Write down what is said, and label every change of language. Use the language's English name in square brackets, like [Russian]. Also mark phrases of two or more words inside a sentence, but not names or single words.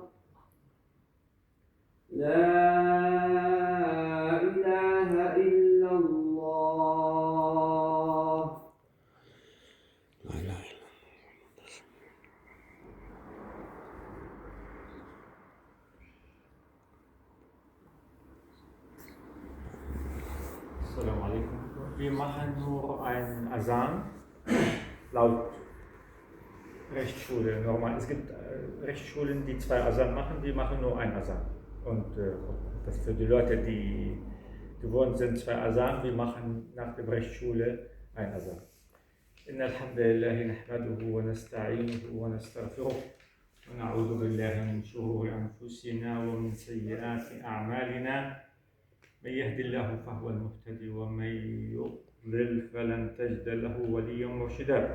[Arabic] لا إله إلا الله. لا إله إلا السلام عليكم. [German] Wir machen nur einen Asan laut Rechtsschule. Normal. Es gibt Rechtsschulen, die 2 Asan machen, die machen nur einen Asan. Und das für die Leute, die gewohnt sind, 2 Asan, wir machen nach der Rechtsschule einen Asan. [Arabic] إن الحمد لله نحمده ونستعينه ونستغفره ونعوذ بالله من شرور أنفسنا ومن سيئات أعمالنا. من يهد الله فهو المهتدي ومن يضلل فلن تجد له وليا مرشدا.